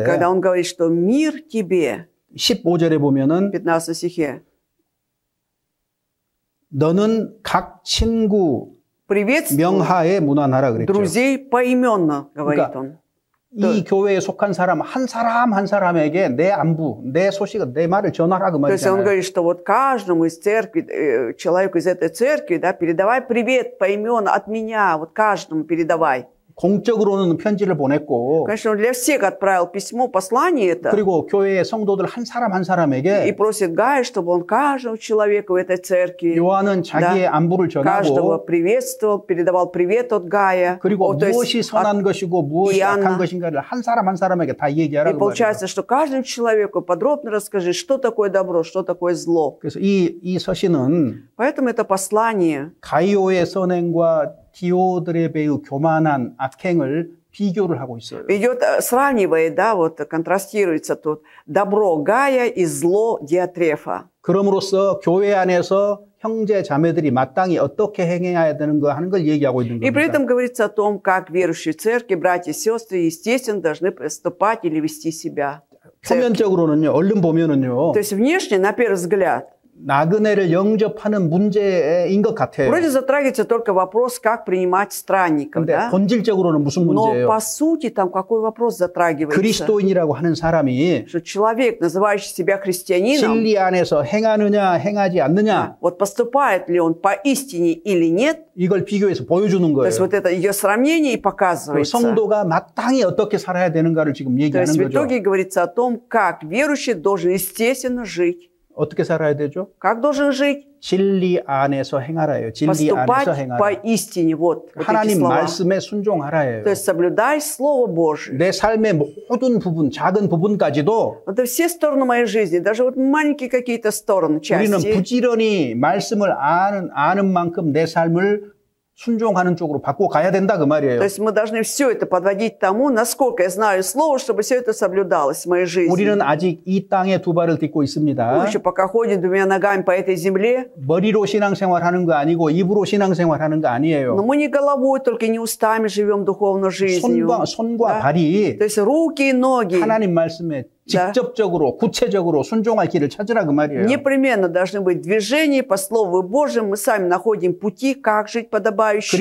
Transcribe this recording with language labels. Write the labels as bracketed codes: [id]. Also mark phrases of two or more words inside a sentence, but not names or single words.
[ru] Когда он говорит, что мир тебе, [ko] 15절에 보면은 [ru] в 15 стихе, [ko] 너는 각 친구 [ru] приветствуй [ko] 명하에 문안하라 그랬죠. [ru] друзей поименно, говорит [ko] 그러니까 [ru] он. [ko] 이 교회에 속한 사람 한 사람에게 내 안부, 내 소식을, 내 말을 전하라 그 [ru] То есть он [ko] 말이잖아요. [ru] говорит, что вот каждому из церкви, человеку из этой церкви, да, передавай привет поименно от меня, вот каждому передавай. [ko] 공적으로는 편지를 보냈고 [ru] Конечно, он для всех отправил письмо, послание это, [ko] 그리고 교회의 성도들 한 [ru] и [ko] 사람에게 [ru] просит Гая, чтобы он каждому человеку в этой церкви, [ko] 요한은 자기의 안부를 [ru] каждого [ko] 전하고 [ru] приветствовал, передавал привет от Гая. [ko] 그리고 [ru] То есть [ko] 무엇이 선한 것이고 무엇이 이안나. 악한 것인가를 한 사람에게 다 얘기하라 [ru] И [ko] 그 말이에요. [ru] получается, что каждому человеку подробно расскажи, что такое добро, что такое зло. [ko] 그래서 이 서신은 [ru] Поэтому это послание [ko] 가이오의 선행과 디오드레베의 교만한 악행을 비교를 하고 있어요. [ru] идет, сравнивает, да, вот контрастируется тут добро Гая и зло Диатрефа. [ko] 그럼으로써 교회 안에서 형제 자매들이 마땅히 어떻게 행해야 되는 거 하는 걸 얘기하고 있는 [ru] И при [ko] 겁니다. [ru] этом говорится о том, как верующие в церкви, братья и сестры, естественно, должны поступать или вести себя. [ko] 표면적으로는요, 얼른 보면은요, [ru] То есть внешне, на первый взгляд, [ko] 나그네를 영접하는 문제인 것 같아요. [ru] вроде затрагивается только вопрос, как принимать странников, [ko] 근데 [ru] да? [ko] 본질적으로는 무슨 [ru] Но [ko] 문제예요? [ru] по сути там какой вопрос затрагивается? [ko] 그리스도인이라고 하는 사람이 [ru] Что человек, называющий себя христианином, [ko] 진리 안에서 행하느냐 행하지 않느냐 [ru] вот поступает ли он по истине или нет, [ko] 이걸 비교해서 보여주는 [ru] то [ko] 거예요. [ru] есть вот это ее сравнение и [ko] 그 [ru] показывается. [ko] 성도가 마땅히 어떻게 살아야 되는가를 지금 [ru] То [ko] 얘기하는 [ru] есть в [ko] 거죠. [ru] итоге говорится о том, как верующий должен естественно жить. [ko] 어떻게 살아야 되죠? [ru] Как должен жить? [ko] 진리 안에서 행하라예요. 진리 [ru] Поступать [ko] 안에서 [ru] по [ko] 행하라. [ru] истине. Вот эти [ko] 하나님 [ru] слова. [ko] 말씀에 순종하라예요. [ru] То есть соблюдай Слово Божие. [ko] 내 삶의 모든 부분, 작은 부분까지도 [ru] Это все стороны моей жизни, даже вот маленькие какие-то стороны, [ko] 우리는 [ru] части. [ko] 부지런히 말씀을 아는 만큼 내 삶을 순종하는 쪽으로 바꿔 가야 된다 그 말이에요. [ru] То есть мы должны все это подводить к тому, насколько я знаю Слово, чтобы все это соблюдалось в моей жизни. [ko] 우리는 아직 이 땅에 두 발을 딛고 [ru] Мы [ko] 있습니다. [ru] еще пока ходим двумя ногами по этой земле, [ko] 머리로 신앙생활하는 거 아니고 입으로 신앙생활하는 거 [ru] но [ko] 아니에요. [ru] мы не головой, только не устами живем духовной жизнью. [ko] 손과 [ru] Да? [ko] 발이 [ru] То есть руки и ноги [ko] 하나님 말씀에 직접적으로 구체적으로 순종할 길을 찾으라 그 말이에요. [ru] непременно должны быть движения по Слову Божьему. Мы сами находим пути, как жить подобающе.